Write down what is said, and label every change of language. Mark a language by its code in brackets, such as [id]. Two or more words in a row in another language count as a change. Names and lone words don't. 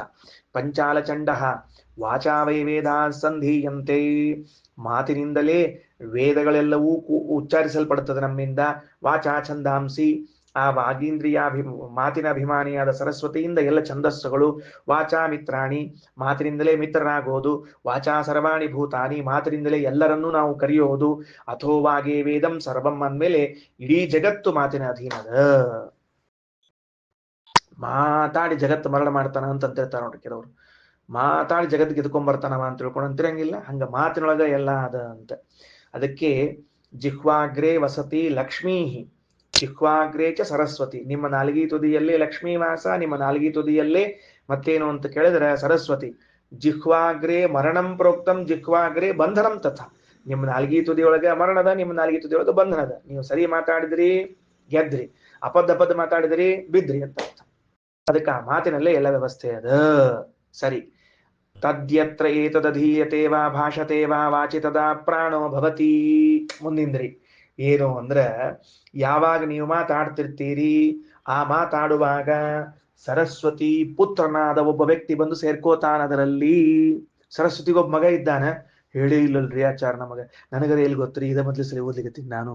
[sa] ಪಂಚಾಲ ಚಂಡ ವಾಚಾ ವೈ ವೇದ ಸಂಧೀಯಂತೆ, [kn] ಮಾತಿನಿಂದಲೇ ವೇದಗಳೆಲ್ಲವೂ ಉಚ್ಚಾರಿಸಲ್ಪಡುತ್ತದೆ ನಮ್ಮಿಂದ. [sa] ವಾಚಾ ಛಂದಾಂಸಿ, [kn] ಆ ಮಾತಿನ ಅಭಿಮಾನಿಯಾದ ಸರಸ್ವತಿಯಿಂದ ಎಲ್ಲ ಛಂದಸ್ಸುಗಳು. [sa] ವಾಚಾ ಮಿತ್ರಾಣಿ, [kn] ಮಾತಿನಿಂದಲೇ ಮಿತ್ರರಾಗೋದು. [sa] ವಾಚಾ ಸರ್ವಾಣಿ ಭೂತಾನಿ, [kn] ಮಾತಿನಿಂದಲೇ ಎಲ್ಲರನ್ನೂ ನಾವು ಕರೆಯೋದು. [sa] ಅಥೋ ವಾಗೇ ವೇದಂ ಸರ್ವಂ [kn] ಅಂದ್ಮೇಲೆ ಇಡೀ ಜಗತ್ತು ಮಾತಿನ ಅಧೀನದ. ಮಾತಾಡಿ ಜಗತ್ತು ಮರಣ ಮಾಡ್ತಾನ ಅಂತಂತಿರ್ತಾರ ನೋಡ್ರಿ ಕೆಲವರು. ಮಾತಾಡಿ ಜಗತ್ತು ಗೆದ್ಕೊಂಡ್ಬರ್ತಾನವ ಅಂತ ತಿಳ್ಕೊಂಡು ಅಂತಿರಂಗಿಲ್ಲ. ಹಂಗ ಮಾತಿನೊಳಗ ಎಲ್ಲ ಅದ ಅಂತ. [sa] ಅದಕ್ಕೆ ಜಿಹ್ವಾಗ್ರೇ ವಸತಿ ಲಕ್ಷ್ಮೀ, ಜಿಹ್ವಾಗ್ರೇ ಚ ಸರಸ್ವತಿ. [kn] ನಿಮ್ಮ ನಾಲ್ಗಿ ತುದಿಯಲ್ಲೇ ಲಕ್ಷ್ಮೀ ವಾಸ, ನಿಮ್ಮ ನಾಲ್ಗಿ ತುದಿಯಲ್ಲೇ ಮತ್ತೇನು ಅಂತ ಕೇಳಿದ್ರೆ ಸರಸ್ವತಿ. [sa] ಜಿಹ್ವಾಗ್ರೇ ಮರಣಂ ಪ್ರೋಕ್ತಂ, ಜಿಹ್ವಾಗ್ರೇ ಬಂಧನಂ ತಥಾ. [kn] ನಿಮ್ಮ ನಾಲ್ಗಿ ತುದಿಯೊಳಗೆ ಮರಣದ, ನಿಮ್ಮ ನಾಲ್ಗಿ ತುದಿಯೊಳಗೆ ಬಂಧನದ. ನೀವು ಸರಿ ಮಾತಾಡಿದ್ರಿ ಗೆದ್ರಿ, ಅಪದ್ಧ ಮಾತಾಡಿದ್ರಿ ಬಿದ್ರಿ ಅಂತ ಅರ್ಥ. ಅದಕ್ಕೆ ಆ ಮಾತಿನಲ್ಲೇ ಎಲ್ಲ ವ್ಯವಸ್ಥೆ ಅದ. [sa] ಸರಿ. ತದ್ಯತ್ರ ಏತದಧೀಯತೆ ವಾ ಭಾಷತೆ ವಾ ವಾಚಿ ತದಾ ಪ್ರಾಣೋ ಭವತಿ. [kn] ಮುಂದಿಂದ್ರಿ ಏನು ಅಂದ್ರ, ಯಾವಾಗ ನೀವು ಮಾತಾಡ್ತಿರ್ತೀರಿ, ಆ ಮಾತಾಡುವಾಗ ಸರಸ್ವತಿ ಪುತ್ರನಾದ ಒಬ್ಬ ವ್ಯಕ್ತಿ ಬಂದು ಸೇರ್ಕೋತಾನ ಅದರಲ್ಲಿ. ಸರಸ್ವತಿಗೆ ಒಬ್ಬ ಮಗ ಇದ್ದಾನ, ಹೇಳೇ ಇಲ್ಲಲ್ರಿ ಆಚಾರ ನಮಗ, ನನಗರ ಎಲ್ಲಿ ಗೊತ್ತ್ರಿ, ಇದ ಮೊದ್ಲು ಸರಿ ಓದ್ಲಿಕತ್ತೀನಿ ನಾನು.